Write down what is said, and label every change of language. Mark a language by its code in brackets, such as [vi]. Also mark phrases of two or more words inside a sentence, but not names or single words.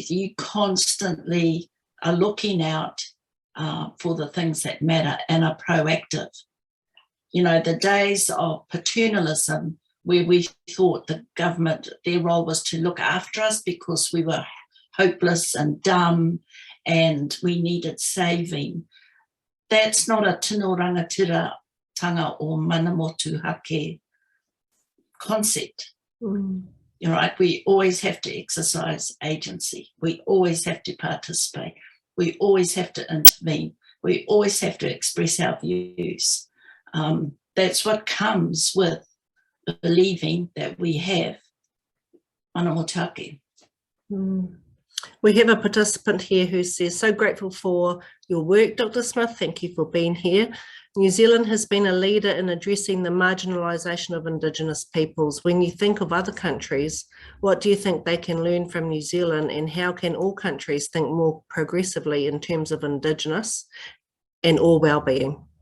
[en] You constantly are looking out for the things that matter and are proactive. You know, the days of paternalism where we thought the government, their role was to look after us because we were hopeless and dumb and we needed saving. That's not a [mi] tino rangatira tanga [en] or [mi] manamotu hake [en] concept. You're right, we always have to exercise agency. We always have to participate. We always have to intervene. We always have to express our views. That's what comes with believing that we have [mi] manamotu hake. [en] We have a participant here who says, so grateful for your work, Dr. Smith. Thank you for being here. New Zealand has been a leader in addressing the marginalisation of Indigenous peoples. When you think of other countries, what do you think they can learn from New Zealand, and how can all countries think more progressively in terms of Indigenous and all well-being?